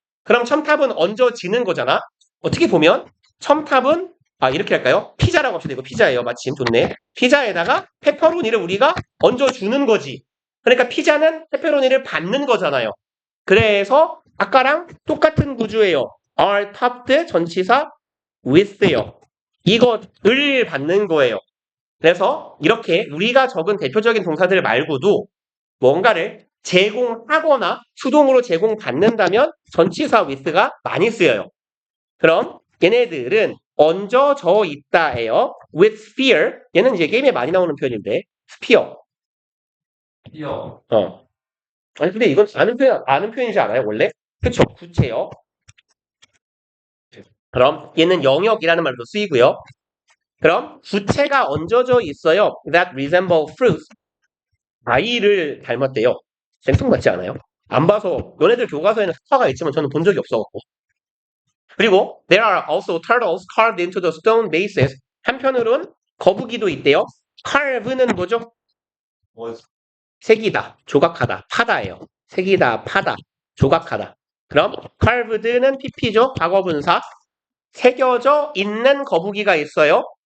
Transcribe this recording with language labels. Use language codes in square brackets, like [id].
[ko] 그럼 첨탑은 얹어지는 거잖아. 어떻게 보면 첨탑은 이렇게 할까요? 피자라고 합시다. 이거 피자예요. 마침 좋네. 피자에다가 페퍼로니를 우리가 얹어주는 거지. 그러니까 피자는 페퍼로니를 받는 거잖아요. 그래서 아까랑 똑같은 구조예요. [en] are topped [ko] 전치사 [en] with요. [ko] 이것을 받는 거예요. 그래서 이렇게 우리가 적은 대표적인 동사들 말고도 뭔가를 제공하거나 수동으로 제공받는다면 전치사 with가 많이 쓰여요. 그럼 얘네들은 얹어져 있다예요. [en] with sphere. [ko] 얘는 이제 게임에 많이 나오는 표현인데 sphere. 이어. 아니 근데 이건 아는 표현이지 않아요 원래? 그쵸? 구체요. 그럼 얘는 영역이라는 말도 쓰이고요. 그럼 구체가 얹어져 있어요. [en] That resemble fruits. [ko] 아이를 닮았대요. 생뚱맞지 않아요? 안 봐서 너네들 교과서에는 스파가 있지만 저는 본 적이 없어갖고. 그리고 [en] there are also turtles carved into the stone bases. [ko] 한편으론 거북이도 있대요. carve는 뭐죠? 뭐 새기다, 조각하다, 파다예요. 새기다, 파다, 조각하다. 그럼 carved는 pp죠. 과거분사. 새겨져 있는 거북이가 있어요.